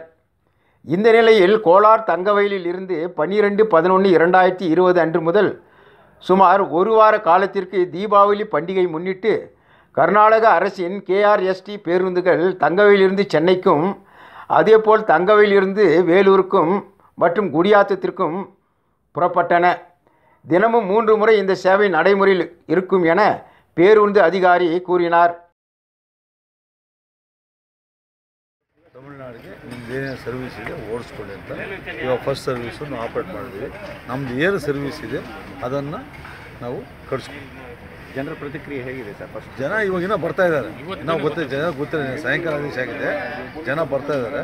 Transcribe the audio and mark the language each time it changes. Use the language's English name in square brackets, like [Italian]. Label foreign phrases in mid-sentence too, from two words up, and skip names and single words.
[Tamil] இந்த நிலையில் கோலார் தங்கவயலில் இருந்து 12/11/2020 அன்று முதல் சுமார் ஒரு வார காலத்திற்கு தீபாவளி பண்டிகை முன்னிட்டு கர்நாடக அரசின் KRST பேருந்துகள் தங்கவயலிலிருந்து சென்னைக்கும் அதேபோல் தங்கவயலிலிருந்து வேலூருக்கும் மற்றும் குடியாத்தத்திற்கும் புறப்பட்டன. தினமும் 3 முறை இந்த சேவை நடைமுறையில் இருக்கும் என பேருந்து அதிகாரி ಕೂರಿನಾರ್. [Kannada] ತಮಿಳುನಾಡಿಗೆ ನಿಮ್ದು ಏನೇನು ಸರ್ವಿಸ್ ಇದೆ ಓಡಿಸ್ಕೊಳ್ಳಿ ಅಂತ ಇವಾಗ ಫಸ್ಟ್ ಸರ್ವಿಸನ್ನು ಆಪ್ರೇಟ್ ಮಾಡಿದ್ವಿ. ನಮ್ಮದು ಏನು ಸರ್ವಿಸ್ ಇದೆ ಅದನ್ನು ನಾವು ಕಳಿಸ್ತೀವಿ. ಜನರ ಪ್ರತಿಕ್ರಿಯೆ ಹೇಗಿದೆ ಸರ್? ಫಸ್ಟ್ ಜನ ಇವಾಗಿನ ಬರ್ತಾ ಇದ್ದಾರೆ, ನಾವು ಜನ ಗೊತ್ತಿಲ್ಲ, ಸಾಯಂಕಾಲ ಆದೇಶ ಆಗಿದೆ, ಜನ ಬರ್ತಾ ಇದ್ದಾರೆ.